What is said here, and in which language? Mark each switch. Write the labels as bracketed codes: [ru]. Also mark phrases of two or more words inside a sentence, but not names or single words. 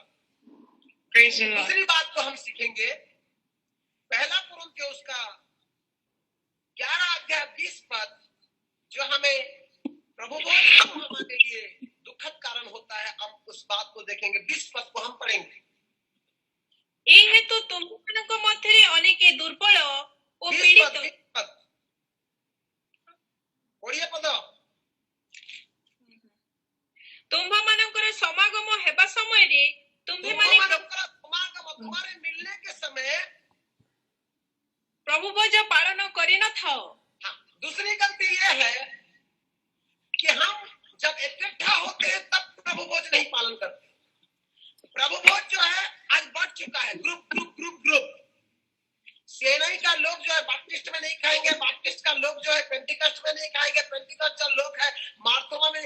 [hi] दूसरी बात को हम सीखेंगे, पहला कुरिन्थियों का 11 अध्याय 20 पद, जो हमें प्रभु भोज हमारे लिए दुखद कारण होता है, हम उस बात को देखेंगे। 20 पद को हम पढ़ेंगे। [or] ଏହି ହେତୁ ତୁମ୍ଭମାନଙ୍କ ମଧ୍ୟରେ ଅନେକେ ଦୁର୍ବଳ ଓ ପୀଡ଼ିତ। ଓଡ଼ିଆ ପଦ। ତୁମ୍ଭମାନଙ୍କର ସମାଗମ ହେବା ସମୟରେ ତୁମ୍ଭେମାନେ [hi] तुम्हारे मिलने के समय [or] ପ୍ରଭୁ ଭୋଜ ପାଳନ କରିନଥାଅ। [hi] दूसरी गलती यह है कि हम जब इकट्ठा होते हैं तब प्रभु भोज नहीं पालन करते। प्रभु भोज जो है आज बढ़ चुका है, ग्रुप ग्रुप ग्रुप ग्रुप। सेनाई का लोग जो है बाप्टिस्ट में नहीं खाएंगे, बाप्टिस्ट का लोग जो है पेंटिकस्ट में नहीं खाएंगे, पेंटिकस्ट का लोग है मार्थोमा में।